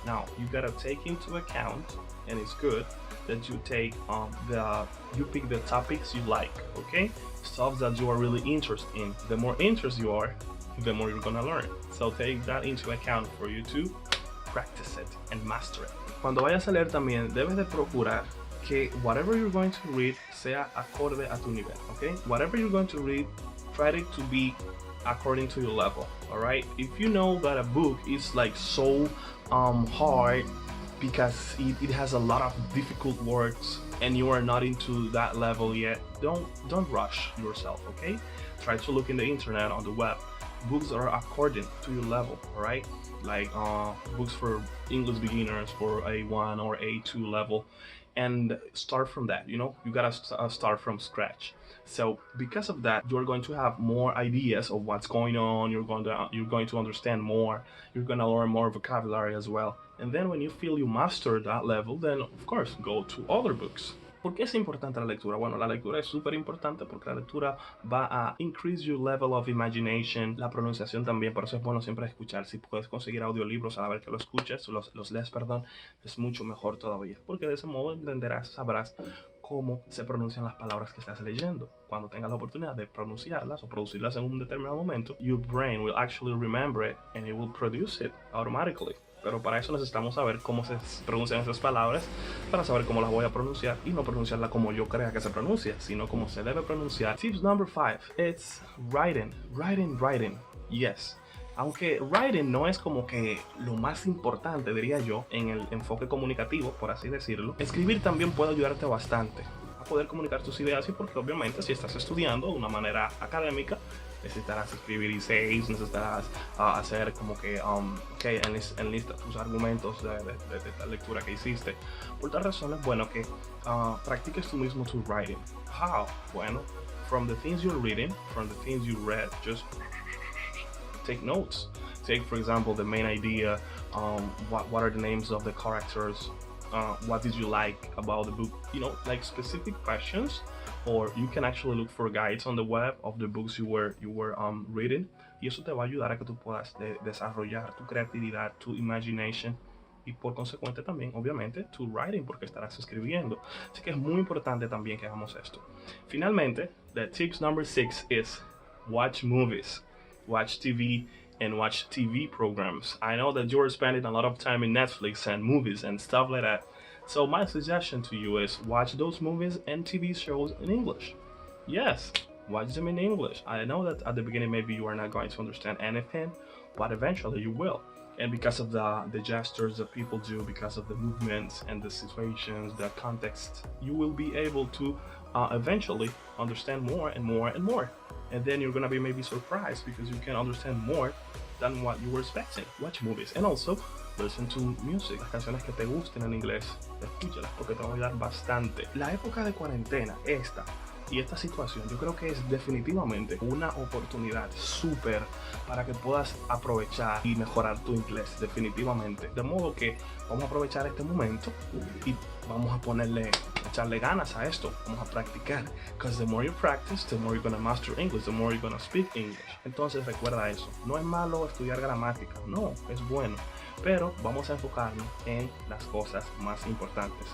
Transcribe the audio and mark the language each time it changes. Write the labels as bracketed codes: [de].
[en] Now you gotta take into account, and it's good that you take you pick the topics you like, okay, stuff that you are really interested in. The more interested you are, the more you're gonna learn, so take that into account for you to practice it and master it. [es] Cuando vayas a leer también debes de procurar que [en] whatever you're going to read [es] sea acorde a tu nivel, okay? [en] Whatever you're going to read, try it to be according to your level, all right? If you know that a book is like so hard because it has a lot of difficult words and you are not into that level yet, don't rush yourself, okay? Try to look in the internet, on the web, books that are according to your level, all right? Like books for English beginners for A1 or A2 level, and start from that. You know, you gotta start from scratch. So because of that, you're going to have more ideas of what's going on. You're going to understand more. You're gonna learn more vocabulary as well. And then when you feel you master that level, then of course go to other books. [es] ¿Por qué es importante la lectura? Bueno, la lectura es súper importante porque la lectura va a [en] increase your level of imagination, [es] la pronunciación también, por eso es bueno siempre escuchar. Si puedes conseguir audiolibros a la vez que lo escuches, los lees, perdón, es mucho mejor todavía, porque de ese modo entenderás, sabrás cómo se pronuncian las palabras que estás leyendo. Cuando tengas la oportunidad de pronunciarlas o producirlas en un determinado momento, [en] your brain will actually remember it and it will produce it automatically. [es] Pero para eso necesitamos saber cómo se pronuncian esas palabras, para saber cómo las voy a pronunciar y no pronunciarlas como yo crea que se pronuncia, sino como se debe pronunciar. [en] Tips number 5, it's writing. Writing. Yes. [es] Aunque writing no es como que lo más importante, diría yo, en el enfoque comunicativo, por así decirlo, escribir también puede ayudarte bastante a poder comunicar tus ideas, y porque obviamente si estás estudiando de una manera académica, necesitarás escribir essays, necesitarás hacer como que enlista tus argumentos de la lectura que hiciste. Por tal razón es bueno que practiques tú mismo tu writing. [en] How? Bueno, from the things you're reading, from the things you read, just take notes. Take, for example, the main idea, what are the names of the characters, what did you like about the book, you know, like specific questions. Or you can actually look for guides on the web of the books you were reading, [es] y eso te va a ayudar a que tú puedas desarrollar tu creatividad, tu imagination, y por consecuente también, obviamente, tu writing, porque estarás escribiendo. Así que es muy importante también que hagamos esto. [en] Finalmente, the tips number 6 is watch movies, watch TV, and watch TV programs. I know that you're spending a lot of time in Netflix and movies and stuff like that. So my suggestion to you is watch those movies and TV shows in English. Yes, watch them in English. I know that at the beginning maybe you are not going to understand anything, but eventually you will. And because of the gestures that people do, because of the movements and the situations, the context, you will be able to eventually understand more and more and more. And then you're gonna be maybe surprised because you can understand more than what you were expecting. Watch movies and also listen to music. [es] Las canciones que te gusten en inglés, escúchalas porque te van a ayudar bastante. La época de cuarentena, esta, Y esta situación yo creo que es definitivamente una oportunidad súper para que puedas aprovechar y mejorar tu inglés, definitivamente. De modo que vamos a aprovechar este momento y vamos a echarle ganas a esto, vamos a practicar. [en] Because the more you practice, the more you're gonna master English, the more you're gonna speak English. [es] Entonces recuerda eso, no es malo estudiar gramática, no, es bueno. Pero vamos a enfocarnos en las cosas más importantes.